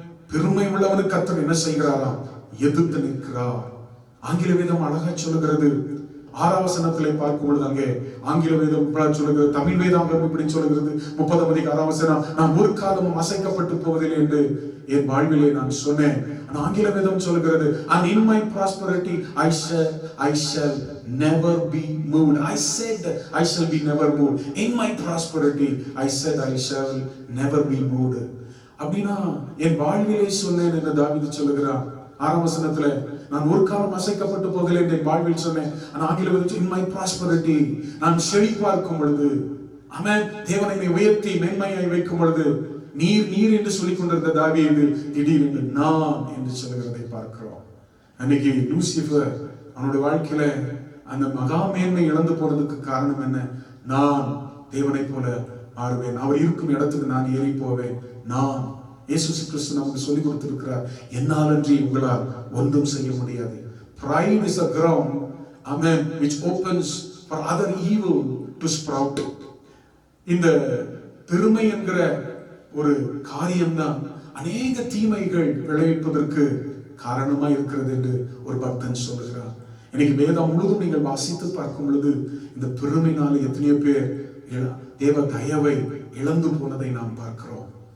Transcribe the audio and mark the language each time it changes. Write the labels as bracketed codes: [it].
[ta] பெருமை உள்ளவனுக்கு கர்த்தர் என்ன செய்கிறாராம்? எதிர்த்து நிற்கிறார். ஆங்கில வேதம் அழகா சொல்லுகிறது. 6ஆம் வசனத்திலே பார்க்கும் பொழுது அங்கே ஆங்கில வேதம் சொல்லுகிறது, தமிழ் வேதாகம் இப்படி சொல்லுகிறது. 30ஆம் அதிகாரம் 6ஆம் வசனம், நான் ஒரு காலமும் அசைக்கப்பட்டு போவதில்லை என்று என் வாழ்விலே நான் சொன்னேன். ஆங்கில வேதம் சொல்லுகிறது, [en] and in my prosperity I shall never be moved. I said I shall be never moved. In my prosperity I said I shall never be moved. [ta] அப்படினா என் வாழ்விலே சொன்னேன் என்று தாவீது சொல்லுகிறார். 6ஆம் வசனத்துல, நான் ஒரு காலம் அசைக்கப்பட்டு போகவில்லை என்று என் வாழ்வில் சொன்னேன். ஆங்கில வேதம் [en] in my prosperity, [ta] நான் செழிப்பார்க்கும் பொழுது, ஆமென், தேவனை உயர்த்தி மேன்மையாய் வைக்கும் பொழுது நீர் நீர் என்று சொல்லிக் கொண்டிருந்த தாவீது திடீரென்று நான் என்று சொல்லுகிறதை பார்க்கிறோம். அன்னைக்கு லூசிபர் அவனுடைய வாழ்க்கையில அந்த மகா மேன்மை இழந்து போனதுக்கு காரணம் என்ன? நான் தேவனை போல மாறுவேன், அவர் இருக்கும் இடத்துக்கு நான் ஏறி போவேன். நான் இயேசு கிறிஸ்து நமக்கு சொல்லிக் கொடுத்திருக்கிறார், என்னாலன்றி உங்களால் ஒன்றும் செய்ய முடியாது. [en] Pride is a ground, [ta] amen, [en] which opens for other evil to sprout. [ta] இந்த பெருமை என்கிற ஒரு காரியம்தான் அநேக தீமைகள் விளைவிப்பதற்கு காரணமா இருக்கிறது என்று ஒரு பக்தன் சொல்லுகிறார். இன்னைக்கு வேதம் முழுதும் நீங்கள் வாசித்து பார்க்கும் பொழுது இந்த பெருமையினால எத்தனையோ பேர் தேவ தயவை இழந்து போனதை நாம் பார்க்கிறோம்.